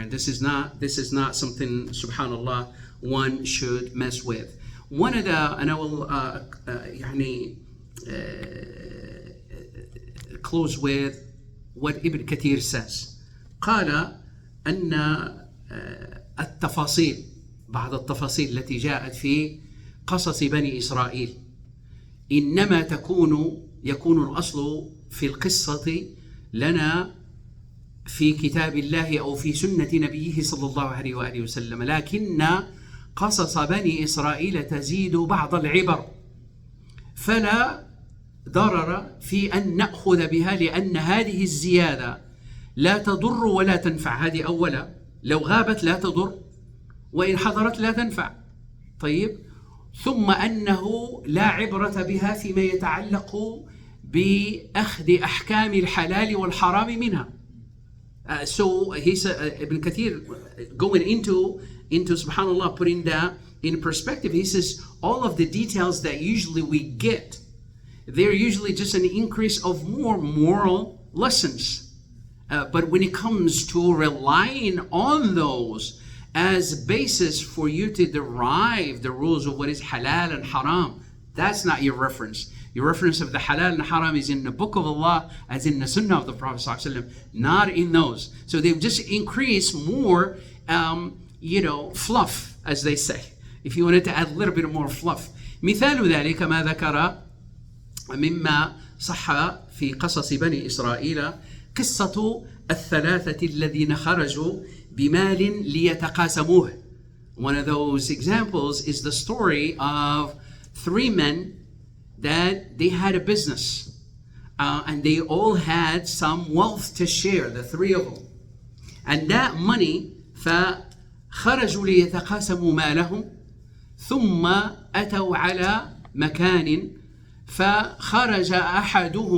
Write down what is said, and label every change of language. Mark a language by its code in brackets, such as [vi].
[en] And this is not something, subhanallah, one should mess with. One of the, and I will close with what Ibn Kathir says. [ar] قال أن التفاصيل، بعض التفاصيل التي جاءت في قصص بني إسرائيل. إنما يكون الأصل في القصة لنا في كتاب الله أو في سنة نبيه صلى الله عليه وآله وسلم، لكن قصص بني إسرائيل تزيد بعض العبر، فلا ضرر في أن نأخذ بها، لأن هذه الزيادة لا تضر ولا تنفع. هذه أولا، لو غابت لا تضر، وإن حضرت لا تنفع. طيب، ثم أنه لا عبرة بها فيما يتعلق بأخذ أحكام الحلال والحرام منها. [en] So he's Ibn Kathir going into subhanallah, putting that in perspective. He says all of the details that usually we get, they're usually just an increase of more moral lessons. But when it comes to relying on those as basis for you to derive the rules of what is halal and haram, that's not your reference. Your reference of the halal and haram is in the book of Allah, as in the sunnah of the Prophet ﷺ, not in those. So they've just increased more, fluff, as they say. If you wanted to add a little bit more fluff. [ar] مثال ذلك ما ذكر مما صح في قصص بني إسرائيل قصة الثلاثة الذين خرجوا بمال ليتقاسموه. [en] One of those examples is the story of 3 men that they had a business and they all had some wealth to share, the 3 of them. And that money, [ar] فخرجوا ليتقاسموا مالهم ثم أتوا على مكان فخرج أحد